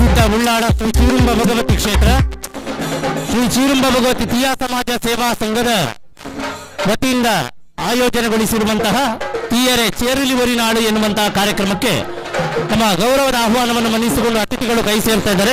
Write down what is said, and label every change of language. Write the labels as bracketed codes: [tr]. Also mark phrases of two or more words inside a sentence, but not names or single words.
[kn] ಉಳ್ಳಾಳ ಶ್ರೀ ಚೀರುಂಬ ಭಗವತಿ ಕ್ಷೇತ್ರ, ಶ್ರೀ ಚೀರುಂಬ ಭಗವತಿ ತೀಯಾ ಸಮಾಜ ಸೇವಾ ಸಂಘದ ವತಿಯಿಂದ ಆಯೋಜನೆಗೊಳಿಸಿರುವಂತಹ ತೀಯರೆ ಚೇರಲಿ ಒರಿನಾಡು ಎನ್ನುವಂತಹ ಕಾರ್ಯಕ್ರಮಕ್ಕೆ ತಮ್ಮ ಗೌರವದ ಆಹ್ವಾನವನ್ನು ಮನ್ನಿಸಿಕೊಂಡು ಅತಿಥಿಗಳು ಕೈ ಸೇರ್ತಾ ಇದ್ದಾರೆ.